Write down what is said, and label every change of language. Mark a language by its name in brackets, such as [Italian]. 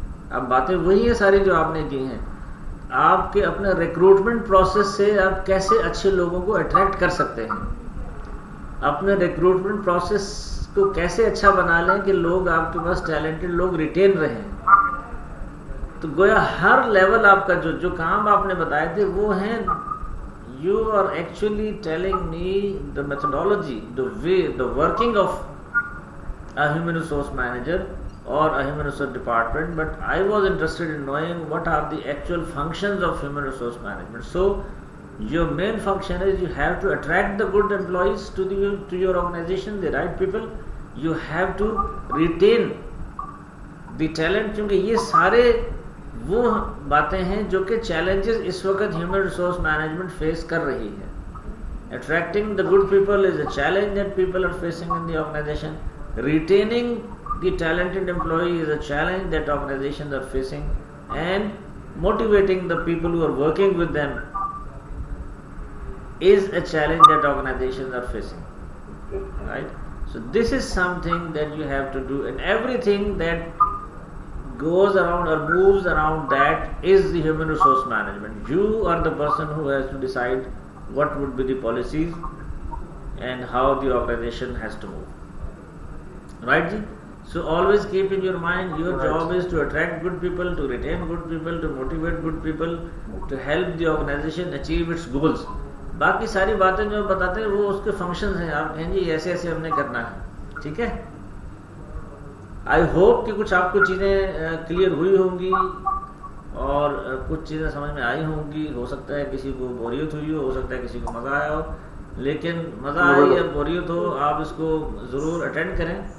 [Urdu] اب باتیں وہی ہیں ساری جو آپ نے کی ہیں. آپ کے اپنے ریکروٹمنٹ پروسیس سے آپ کیسے اچھے لوگوں کو اٹریکٹ کر سکتے ہیں. اپنے ریکروٹمنٹ پروسیس کو کیسے اچھا بنا لیں کہ لوگ آپ کے پاس ٹیلنٹڈ لوگ ریٹین رہیں. تو گویا ہر لیول آپ کا جو کام آپ نے بتائے تھے وہ ہیں. [English] You are actually telling me the methodology, the way, the working of a human resource manager or a human resource department, but I was interested in knowing what are the actual functions of human resource management. So your main function is you have to attract the good employees to your organization, the right people. You have to retain the talent, [Urdu] کیونکہ یہ سارے وہ باتیں ہیں جو کہ challenges اس وقت human resource management face کر رہی ہے. [English] Attracting the good people is a challenge that people are facing in the organization. Retaining the talented employee is a challenge that organizations are facing, and motivating the people who are working with them is a challenge that organizations are facing, right? So this is something that you have to do, and everything that goes around or moves around that is the human resource management. You are the person who has to decide what would be the policies and how the organization has to move, right ji? So always keep in your mind, your job is to attract good people, to retain good people, to motivate good people, to help the organization achieve its goals. [Urdu] باقی ساری باتیں جو بتاتے ہیں وہ اس کے functions ہیں. آپ کہیں جی ایسے ایسے ہم نے کرنا ہے. ٹھیک ہے. آئی ہوپ کہ کچھ آپ کو چیزیں کلیئر ہوئی ہوں گی اور کچھ چیزیں سمجھ میں آئی ہوں گی. ہو سکتا ہے کسی کو بوریت ہوئی ہو سکتا ہے کسی کو مزہ آیا ہو. لیکن مزہ آئے یا بوریت ہو آپ اس کو ضرور اٹینڈ کریں.